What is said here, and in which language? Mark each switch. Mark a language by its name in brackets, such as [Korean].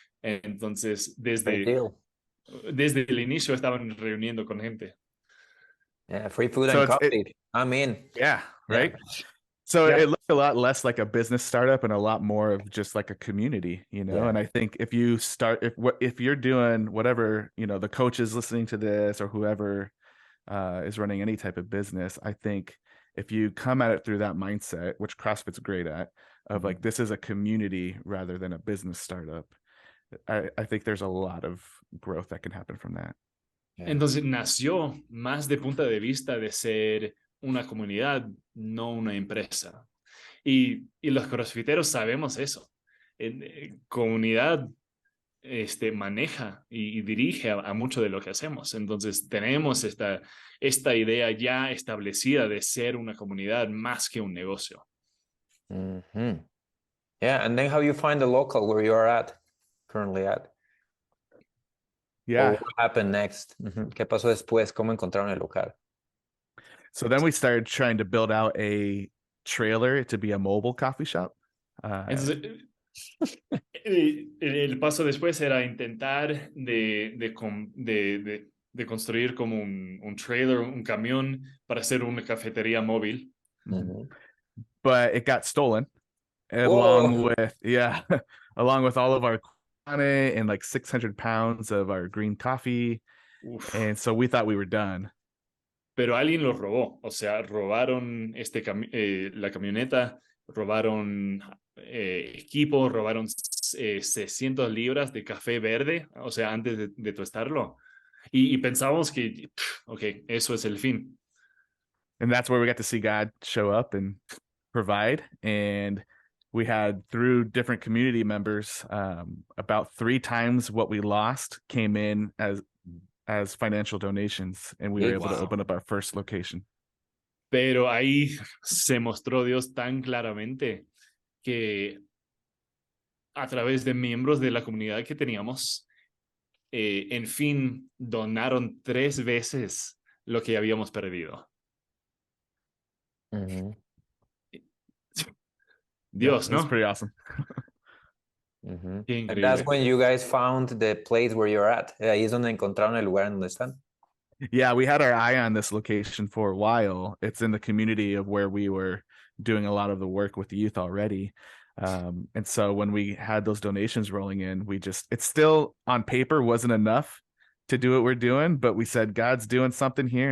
[Spanish] Entonces, desde el inicio estaban reuniendo con gente. [English] Yeah, free food and coffee. I'm in. Yeah, right? Yeah. So it looked a lot less like a business startup and a lot more of just like a community, you know? Yeah. And I think if you start, if you're doing whatever, you know, the coach is listening to this or whoever is running any type of business, I think if you come at it through that mindset, which CrossFit's great at, of like, this is a community rather than a business startup, I think there's a lot of growth that can happen from that. Yeah. [Spanish] Entonces nació más de punto de vista de ser una comunidad, no una empresa. Y los crossfiteros sabemos eso. Comunidad maneja y dirige a mucho de lo que hacemos. Entonces tenemos esta idea ya establecida de ser una comunidad más que un negocio. [English] Yeah, and then how you find the local where you are currently at? Yeah. Or what happened next? [Spanish] ¿Qué pasó después? ¿Cómo encontraron el local? [English] So then we started trying to build out a trailer to be a mobile coffee shop. [Spanish] Entonces, el paso después era intentar de de construir como un trailer, un camión para hacer una cafetería móvil. Mhm. [English] But it got stolen along Whoa. with, yeah, along with all of our on it and like 600 pounds of our green coffee. Uf. And so we thought we were done. [Spanish] Pero alguien lo robó, o sea, robaron la camioneta, robaron equipo, robaron 600 libras de café verde, o sea, antes de tostarlo. Y pensábamos que, ok, eso es el fin. [English] And that's where we got to see God show up and provide. And we had, through different community members, about 3 times what we lost came in as financial donations, and we were able to open up our first location. [Spanish] Pero ahí se mostró Dios tan claramente que a través de miembros de la comunidad que teníamos, en fin, donaron 3 veces lo que habíamos perdido. Mhm. Dios, [English] That's [Spanish] ¿no? [English] pretty awesome. Mhm. [Spanish] Qué [English] And that's [Spanish] increíble. [English] when you guys found the place where you're at. [Spanish] Ahí es donde encontraron el lugar en donde están. [English] Yeah, we had our eye on this location for a while. It's in the community of where we were doing a lot of the work with the youth already. And so when we had those donations rolling in, it still on paper wasn't enough to do what we're doing, but we said, God's doing something here.